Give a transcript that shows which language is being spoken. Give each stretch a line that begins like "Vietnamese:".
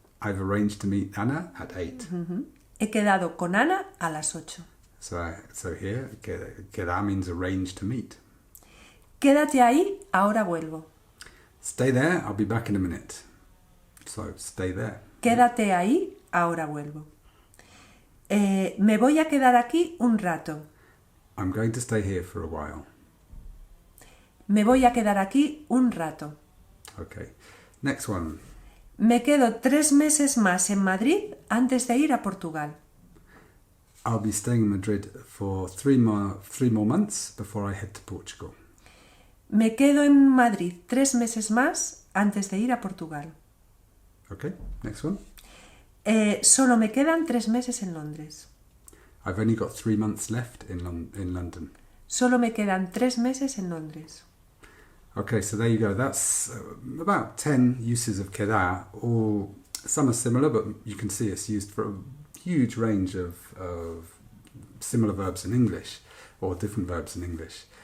English: I've arranged to meet Anna at 8.
Spanish: He quedado con Ana a las 8.
English: So here, quedar means arrange to meet.
Spanish: Quédate ahí, ahora vuelvo.
English: Stay there, I'll be back in a minute. So, stay there.
Spanish: Quédate ahí, ahora vuelvo. Me voy a quedar aquí un rato.
English: I'm going to stay here for a while.
Spanish: Me voy a quedar aquí un rato.
English: Okay. Next one.
Spanish: Me quedo 3 meses más en Madrid antes de ir a Portugal.
English: I'll be staying in Madrid for 3 more months before I head to Portugal.
Spanish: Me quedo en Madrid 3 meses más antes de ir a Portugal.
English: Okay, next one.
Spanish: Solo me quedan 3 meses en Londres.
English: I've only got 3 months left in London.
Spanish: Solo me quedan 3 meses en Londres.
English: Okay, so there you go. That's about 10 uses of quedar. All some are similar, but you can see it's used for a huge range of similar verbs in English, or different verbs in English.